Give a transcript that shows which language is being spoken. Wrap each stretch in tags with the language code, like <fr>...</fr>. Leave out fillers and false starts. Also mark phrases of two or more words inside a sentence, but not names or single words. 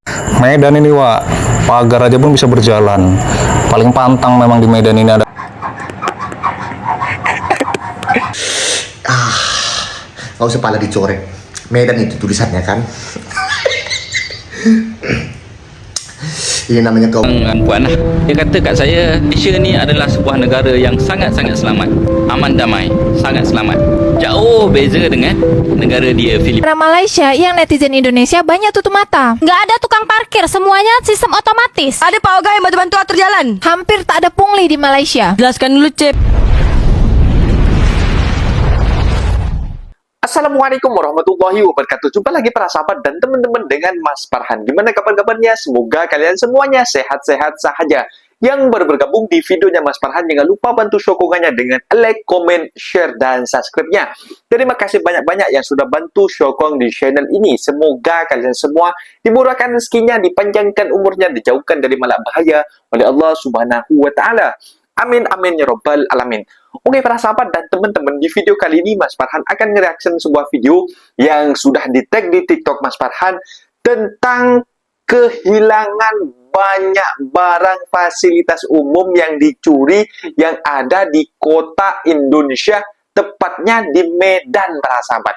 <id>Medan ini, Wak, pagar aja pun bisa berjalan. Paling pantang memang di Medan ini ada. Nggak usah pala dicorek. Medan itu tulisannya kan. Ini namanya kau. Puan lah.</id> <ms>Dia kata kat saya, Malaysia ni adalah sebuah negara yang sangat-sangat selamat, aman damai, sangat selamat. Jauh beza dengan negara dia Filipina.</ms> <id>Orang Malaysia yang netizen Indonesia banyak tutup mata. Nggak ada tukang parkir, semuanya sistem otomatis.</id> <ms>Ada pawagam yang bantu-bantu atur jalan.</ms> <id>Hampir tak ada pungli di Malaysia. Jelaskan dulu, Cep.</id> <ar>السلام عليكم ورحمة الله وبركاته.</ar> <id>Jumpa lagi para sahabat dan teman-teman dengan Mas Farhan. Gimana kabar-kabarnya? Semoga kalian semuanya sehat-sehat saja. Yang baru bergabung di videonya Mas Farhan, jangan lupa bantu sokongannya dengan</id> <en>like, comment, share,</en> <id>dan subscribe-nya. Terima kasih banyak-banyak yang sudah bantu sokong di channel ini. Semoga kalian semua dimurahkan rezekinya, dipanjangkan umurnya, dijauhkan dari malapetaka oleh Allah</id> <ar>سبحانه وتعالى. آمين آمين يا رب العالمين.</ar> <id>Oke para sahabat dan teman-teman, di video kali ini Mas Farhan akan nge-reaction sebuah video yang sudah di-tag di TikTok Mas Farhan tentang kehilangan banyak barang fasilitas umum yang dicuri yang ada di kota Indonesia, tepatnya di Medan para sahabat.</id>